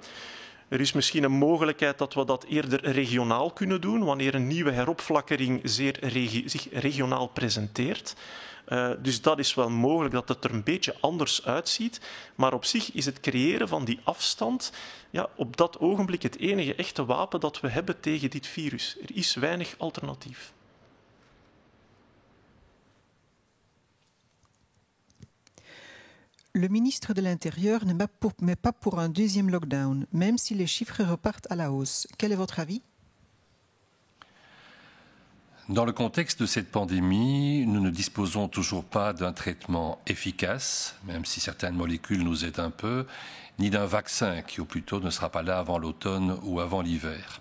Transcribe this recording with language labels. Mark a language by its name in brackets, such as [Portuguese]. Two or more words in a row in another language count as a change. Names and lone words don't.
[Dutch] Er is misschien een mogelijkheid dat we dat eerder regionaal kunnen doen, wanneer een nieuwe heropflakkering zich regionaal presenteert. Dus dat is wel mogelijk dat het er een beetje anders uitziet. Maar op zich is het creëren van die afstand op dat ogenblik het enige echte wapen dat we hebben tegen dit virus. Er is weinig alternatief. [French] Le ministre de l'Intérieur n'est pas pour un deuxième lockdown, même si les chiffres repartent à la hausse. Quel est votre avis? Dans le contexte de cette pandémie, nous ne disposons toujours pas d'un traitement efficace, même si certaines molécules nous aident un peu, ni d'un vaccin qui, au plus tôt, ne sera pas là avant l'automne ou avant l'hiver.